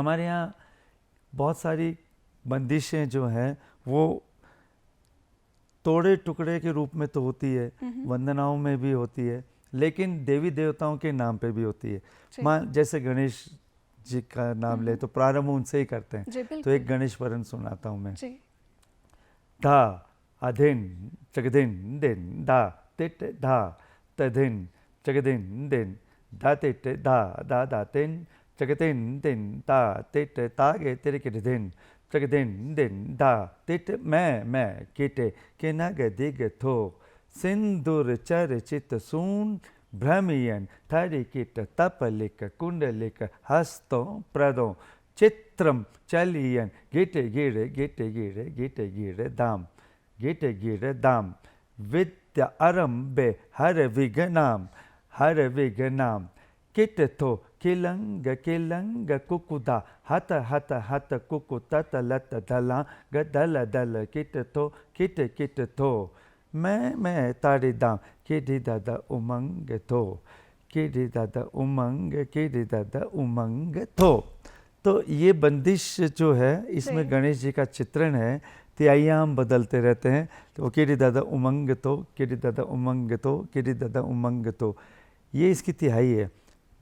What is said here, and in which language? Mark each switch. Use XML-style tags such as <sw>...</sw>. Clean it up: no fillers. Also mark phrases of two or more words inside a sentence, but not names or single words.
<hi>हमारे यहाँ बहुत सारी बंदिशें जो हैं वो तोड़े टुकड़े के रूप में तो होती है, वंदनाओं में भी होती है, लेकिन देवी देवताओं के नाम पे भी होती है। मान जैसे गणेश जी का नाम ले तो प्रारंभ उनसे ही करते हैं, तो एक गणेश वरन सुनाता हूँ मैं। धा अधिन चगधिन दिन धा तिट धा तधिन चगधिन दिन धा तिट धा धा धा तिन चगधिन दिन धा तिट तागे तिरकिट दिन चगधिन दिन धा तिट मैं किटे के नग दिग थो सिंदूर चर्चित सून भ्रमियन थरि किट तपलिक कुंडलिक हस्तों प्रदों चित्रम चलियन गिटे गिरे गिटे गिरे गिटे गिरे दाम गिटे गिरे दाम विद्या आरंभे हर विघ्नाम किट थो किलंग कुकुदा हत हत हत कुकु तत लत दला गदल दल किट थो मैं ताड़ी दाम किडी दादा उमंग थो किडी दादा उमंग थो। तो ये बंदिश जो है इसमें गणेश जी का चित्रण है, तिहाइयाँ बदलते रहते हैं, तो किडी दादा उमंग तो किडी दादा उमंग तो किडी दादा उमंग तो, ये इसकी तिहाई है।</hi>